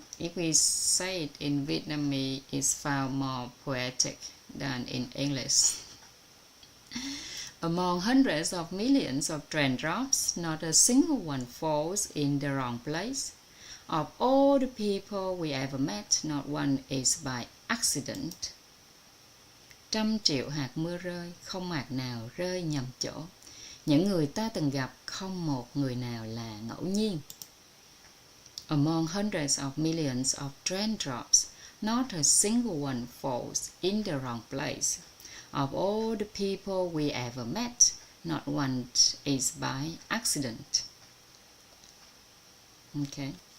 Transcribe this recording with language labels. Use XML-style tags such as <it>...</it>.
<en>If we say it in Vietnamese, it's far more poetic than in English. Among hundreds of millions of raindrops, not a single one falls in the wrong place. Of all the people we ever met, not one is by accident.</en> <vi>100 triệu hạt mưa rơi, không hạt nào rơi nhầm chỗ. Những người ta từng gặp, không một người nào là ngẫu nhiên.</vi> <en>Among hundreds of millions of raindrops, not a single one falls in the wrong place. Of all the people we ever met, not one is by accident. Okay.</en>